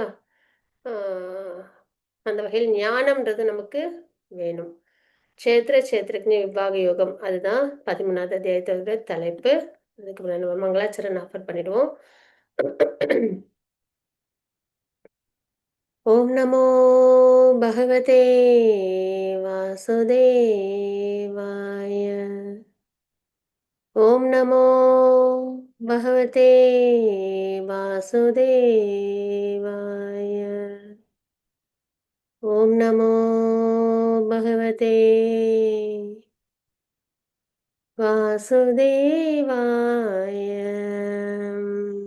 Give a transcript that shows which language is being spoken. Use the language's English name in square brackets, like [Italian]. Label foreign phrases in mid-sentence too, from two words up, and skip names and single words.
[Tamil] ஆஹ் அந்த வகையில் ஞானம்ன்றது நமக்கு வேணும். சேத்திரஜ்ஞ விபாக யோகம் அதுதான் 13வது அத்தியாயத்தோட தலைப்பு. அதுக்கு முன்னாடி நம்ம மங்களாச்சரண் ஆஃபர் பண்ணிடுவோம். [Sanskrit] ॐ नमो भगवते वासुदेवाय. ॐ नमो भगवते वासुदेवाय. ॐ नमो भगवते वासुदेवाय.